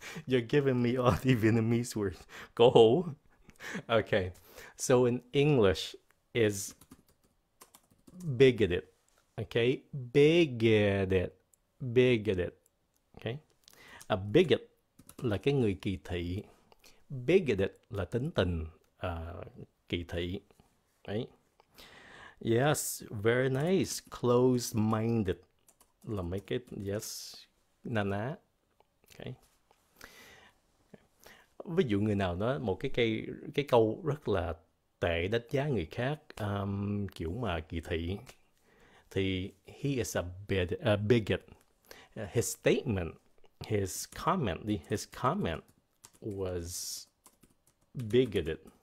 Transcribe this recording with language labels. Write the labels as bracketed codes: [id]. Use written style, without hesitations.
[en] You're giving me all the Vietnamese words. [vi] Cổ hủ. [en] Okay. So in English is bigoted. Okay? Bigoted. Okay? [vi] A bigot là cái người kỳ thị. Bigoted là tính tình kỳ thị. [en] Right? Yes, very nice. Close-minded [vi] là mấy cái yes, na ná. Okay. Ví dụ người nào nói một cái câu rất là tệ đánh giá người khác, kiểu mà kỳ thị, thì [en] he is a bigot. His statement, his comment was bigoted.